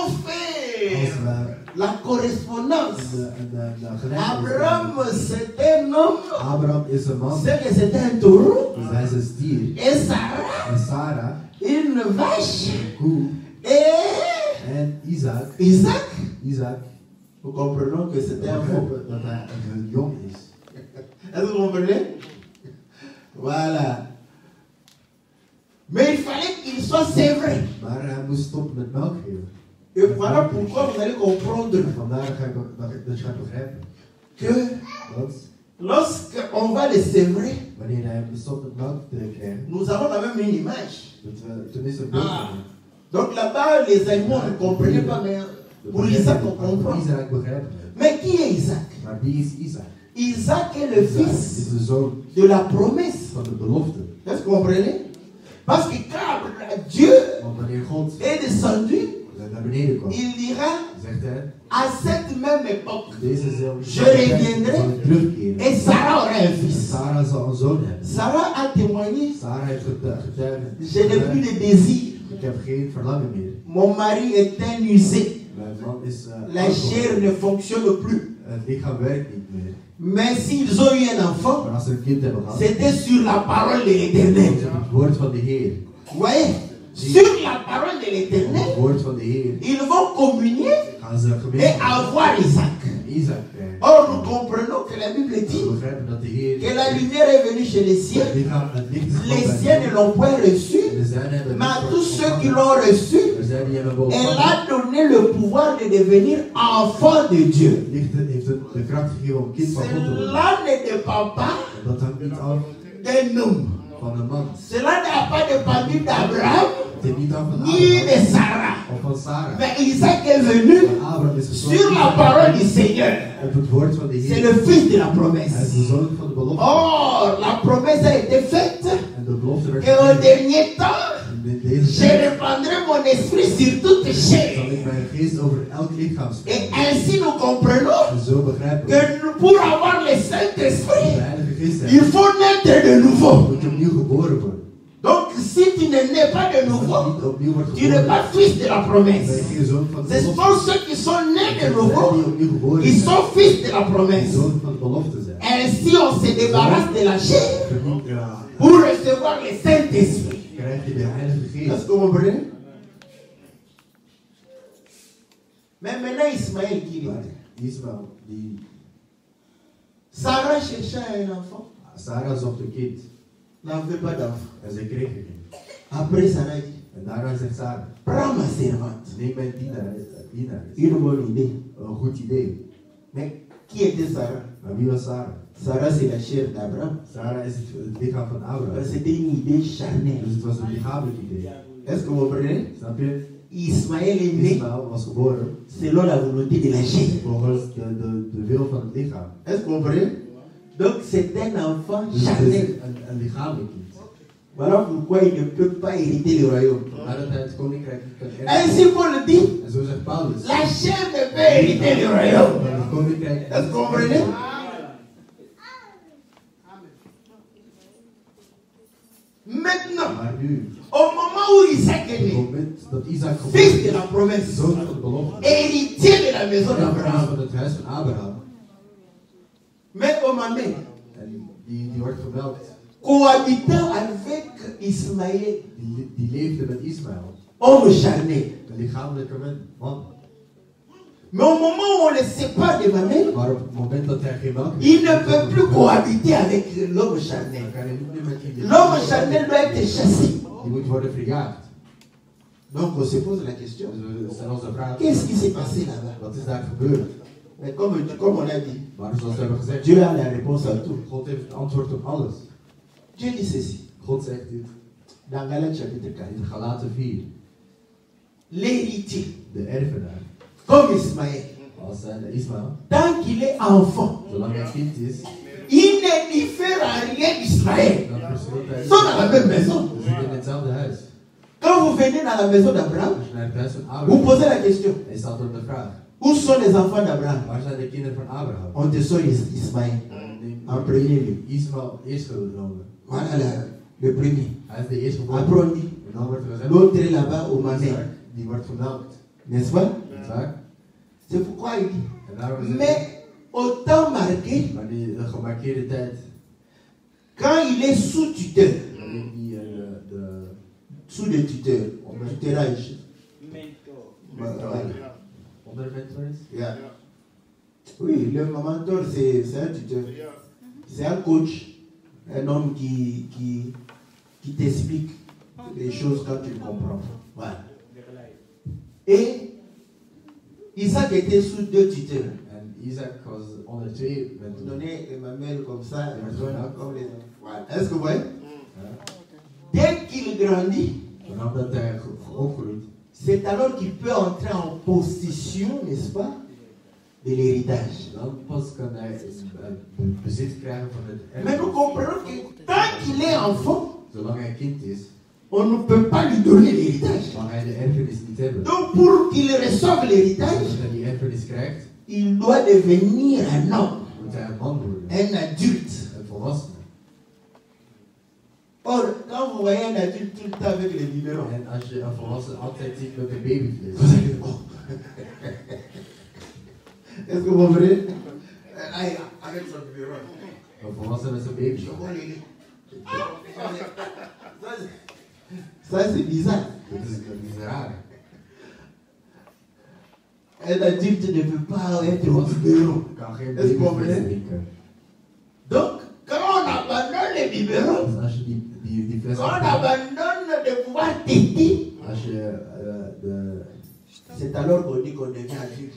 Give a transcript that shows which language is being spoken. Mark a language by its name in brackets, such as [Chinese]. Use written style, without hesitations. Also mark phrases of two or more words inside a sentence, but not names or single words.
[Dutch] als [French] faire [Dutch] we [French] la correspondance, [Dutch] een gelijkenis [French] Abraham c'est un homme, [Dutch] Abraham is een man, [French] c'est que c'est un taureau, [Dutch] dus hij is een stier. [French] et Sarah, [Dutch] En Sarah, [French] une vache, [Dutch] een koe. [French] et [Dutch] En Isaac, [French] Isaac. Nous comprenons que [Dutch] we [French] c'est un faux. [Dutch] begrijpen dat hij een jong is. [French] Est-ce que vous comprenez? Voilà. Mais il fallait qu'il soit sévré. [Dutch] Maar hij moest stoppen met melk geven. [French] Et voilà pourquoi vous allez comprendre [Dutch] En vandaar dat je gaat begrijpen [French] que [Dutch] dat [French] lorsqu'on va le sévrer, [Dutch] wanneer hij stopt met melk te krijgen, [French] nous avons quand même une image. [Dutch] dat we tenminste een beeld hebben. [French] Donc là-bas, les animaux ne comprenaient pas, mais pour Isaac, on [Dutch] Voor [French] comprend. [Dutch] Isaac begrijpen we. [French] Mais qui est Isaac? [Dutch] Maar wie is Isaac? [French] Isaac est le Isaac fils [Dutch] is de zoon [French] de la promesse. [Dutch] van de belofte. [French] Est-ce que vous comprenez? Parce que quand Dieu [Dutch] Want wanneer God [French] est descendu, [Dutch] naar beneden kwam, [French] il dira [Dutch] zegt hij, [French] à cette même époque, [Dutch] deze [French] Je reviendrai. [Dutch] zal ik terugkeren. [French] et Sarah aura un [Dutch] En [French] fils. [Dutch] Sarah zal een zoon hebben. [French] Sarah a témoigné, [Dutch] Sarah heeft getuigd. [French] je n'ai plus de désir. [Dutch] Ik heb geen verlangen meer. [French] Mon mari est un usé. [Dutch] Mijn man is [French] La chair ne fonctionne plus. [Dutch] het lichaam werkt niet meer. [French] Mais s'ils ont eu un enfant, [Dutch] Maar als ze een kind hebben gehad, [French] c'était sur la parole de l'Éternel. [Dutch] is het het woord van de Heer. [French] Vous voyez? Sur la parole de [Dutch] Op [French] l'Éternel, [Dutch] het woord van de Heer [French] ils vont communier [Dutch] gaan ze [French] et [Dutch] gemeenschap [French] avoir Isaac. [Dutch] Isaac krijgen. [French] Or, nous comprenons que la Bible [Dutch] We [French] dit [Dutch] begrijpen dat de Heer [French] que la lumière est venue chez les siens. [Dutch] het licht is [French] Les [Dutch] gekomen [French] siens [Dutch] bij [French] ne l'ont point reçu, [Dutch] de zijnen hebben [French] mais à [Dutch] het [French] tous ceux qui [Dutch] ontvangen. [French] l'ont reçu, [Dutch] Er zijn die hebben [French] elle [Dutch] ontvangen. [French] a donné le pouvoir de devenir enfant de Dieu. [Dutch] Het licht heeft de kracht gegeven om kind van God te worden. [French] Cela ne dépend pas [Dutch] En dat hangt niet af [French] d'un homme. [Dutch] van een man. [French] Cela n'a pas dépendu d'Abraham [Dutch] Het is niet af van [French] ni Abraham de Sarah. [Dutch] of van Sarah. [French] Mais Isaac est venu [Dutch] Maar Abraham is geslacht [French] sur la parole du Seigneur. [Dutch] op het woord van de [French] C'est [Dutch] Heer. [French] le fils de la [Dutch] Hij is [French] promesse. [Dutch] de zoon van de belofte. [French] Or, la promesse a été faite. [Dutch] En de belofte werd [French] Et au [Dutch] gegeven. [French] dernier temps, [Dutch] In deze [French] je [Dutch] tijd [French] répandrai mon esprit sur toute [Dutch] zal [French] chair. [Dutch] ik mijn geest over elk lichaam [French] Et [Dutch] spreken. [French] ainsi nous comprenons [Dutch] En zo begrijpen we. [French] que pour avoir le [Dutch] De [French] Saint-Esprit, [Dutch] Heilige Geest [French] il [Dutch] hebben. [French] faut naître de nouveau. [Dutch] Moet je opnieuw geboren worden. [French] Donc, si tu ne nais pas de [Dutch] Als je [French] nouveau, [Dutch] niet opnieuw wordt [French] tu n'es pas [Dutch] geboren, [French] fils de la [Dutch] ben je [French] promesse. [Dutch] geen zoon van de [French] Ce [Dutch] belofte. [French] sont ceux qui sont nés de [Dutch] Die [French] nouveau, [Dutch] opnieuw geboren [French] ils [Dutch] zijn. [French] sont fils de la [Dutch] Die [French] promesse. [Dutch] zoon van de belofte zijn. [French] Ainsi, on se débarrasse de la chair [Dutch] Ja, [French] pour recevoir le Saint-Esprit. [Dutch] krijg je de Heilige [French] Est-ce [Dutch] Geest. [French] que vous comprenez? Mais maintenant, Ismaël qui [Dutch] Maar [French] est. [Dutch] Ismaël, die [French] Sarah cherchait un enfant, [Dutch] Sarah zocht een kind. [French] n'avait pas d'enfant. [Dutch] En ze kreeg een kind. [French] Après, Sarah dit, [Dutch] En daarna zegt Sarah, [French] prends ma servante. [Dutch] neem mijn dienaar. [French] Une bonne idée. [Dutch] Een goed idee. [French] Mais qui était Sarah? [Dutch] Maar wie was Sarah? [French] Sarah, c'est la chair d'Abraham. [Dutch] Sarah is het lichaam van Abraham. [French] C'était une idée charnelle. [Dutch] Dus het was een lichamelijk idee. [French] Est-ce que vous comprenez? [Dutch] Snap je? [French] Ismaël est né [Dutch] Ismaël was geboren [French] selon la volonté de la chair. [Dutch] volgens de wil van het lichaam. [French] Est-ce que vous comprenez? Donc c'est un enfant [Dutch] Dus het is [French] charnel. [Dutch] een lichamelijk kind. [French] Voilà pourquoi il ne peut pas hériter le royaume. [Dutch] Maar dat hij het koninkrijk niet kan erven. [French] Ainsi Paul dit, [Dutch] En zo zegt Paulus. [French] la chair ne peut hériter le royaume. [Dutch] Dat het koninkrijk. [French] Est-ce que vous comprenez? Maintenant, [Dutch] Maar nu, [French] au moment où Isaac est [Dutch] op het [French] né, [Dutch] moment dat Isaac [French] fils [Dutch] geboren [French] de [Dutch] is, [French] la promesse, [Dutch] zoon van de belofte, [French] héritier de la maison [Dutch] erfenis [French] d'Abraham, [Dutch] van het huis van Abraham, [French] mais au moment [Dutch] en die wordt gemeld, [French] cohabitant avec Ismaël, [Dutch] die leefde met Ismaël, [French] homme charnel. [Dutch] een lichamelijke man. [French] Mais au moment où on le sépare de Mamel, [Dutch] Maar op het moment dat hij geen melk [French] il ne peut plus cohabiter avec l'homme [Dutch] dan [French] charnel. [Dutch] kan hij niet meer met die [French] L'homme charnel doit être chassé. [Dutch] Die moet worden verjaagd. [French] Donc on se pose la question, [Dutch] Dus we stellen ons de vraag, [French] qu'est-ce qui s'est passé là-bas? [Dutch] wat is daar gebeurd? [French] Mais comme on a dit, [Dutch] Maar zoals we hebben gezegd, [French] Dieu a la réponse à tout. [Dutch] God heeft het antwoord op alles. [French] Dieu dit ceci, [Dutch] God zegt dit [French] dans Galates chapitre 4. [Dutch] in Galaten 4. [French] L'héritier, [Dutch] De erfenaar, [French] comme Ismaël, [Dutch] als Ismaël, [French] tant qu'il est enfant, [Dutch] zolang hij kind is, [French] il ne diffère en rien d'Israël. [Dutch] dan verschilt hij. [French] Ils sont dans la même maison. [Dutch] Ze zitten in hetzelfde huis. [French] Quand vous venez dans la maison d'Abraham, [Dutch] Als je naar het huis van [French] vous Abraham, posez la question, [Dutch] hij stelt dan de vraag, [French] où sont les enfants d'Abraham? [Dutch] waar zijn de kinderen van Abraham? [French] On te sort Ismaël en premier lieu. [Dutch] Ismaël eerst genomen. [French] Voilà le premier. [Dutch] Hij is de eerste [French] Après [Dutch] geboren. [French] on dit, [Dutch] En dan wordt er gezegd, [French] l'autre est là-bas au Mamel. [Dutch] die wordt gemelkt. [French] N'est-ce pas? [Dutch] Niet waar? [French] C'est pourquoi il dit. [Dutch] En daarom is het, [French] Mais au temps marqué, [Dutch] maar de gemarkeerde tijd, [French] quand il est sous tuteur, [Dutch] wanneer die [French] sous le tuteur, tuteurage. Voilà. [Dutch] onder mentor is. [French] Yeah. Oui, le mentor, c'est un tuteur. C'est un coach, un homme qui t'explique les choses quand tu le comprends. Voilà. Et Isaac était sous deux tuteurs. [Dutch] En Isaac was onder twee [French] On [Dutch] mentoren. [French] donnait Emmanuel comme ça, Ouais, Emmanuel comme les autres. Voilà. Est-ce que vous voyez? [Dutch] Ja. [French] Dès qu'il grandit, [Dutch] Vanaf dat hij opgroeit, [French] c'est alors qu'il peut entrer en possession, n'est-ce pas, de l'héritage. [Dutch] dan pas kan hij bezit krijgen van het [French] Mais nous [Dutch] erfenis. [French] comprenons que tant qu'il est enfant, [Dutch] Zolang hij kind is, [French] on ne peut pas lui donner l'héritage. [Dutch] mag hij de erfenis niet hebben. [French] Donc pour qu'il reçoive l'héritage, [Dutch] Als hij die erfenis krijgt, [French] il doit devenir un homme, [Dutch] moet hij een man worden, [French] un adulte. [Dutch] een volwassene. [French] Or, quand vous voyez un adulte tout le temps avec les biberons, [Dutch] En als je een volwassene altijd ziet met een babyvlees, [French] vous allez dire, oh. Est-ce que vous comprenez? Avec son biberon. [Dutch] een volwassene met zijn baby. [French] Ça, c'est bizarre. [Dutch] Dat is raar. [French] Un adulte ne peut pas être au biberon. [Dutch] Kan geen [French] Est-ce que vous [Dutch] babyvlees [French] comprenez? [Dutch] drinken. [French] Donc, quand on abandonne les biberons, [Dutch] Dus als je die fles [French] quand on [Dutch] afhaalt, [French] abandonne de pouvoir téter, [Dutch] als je [French] c'est alors qu'on dit qu'on devient adulte.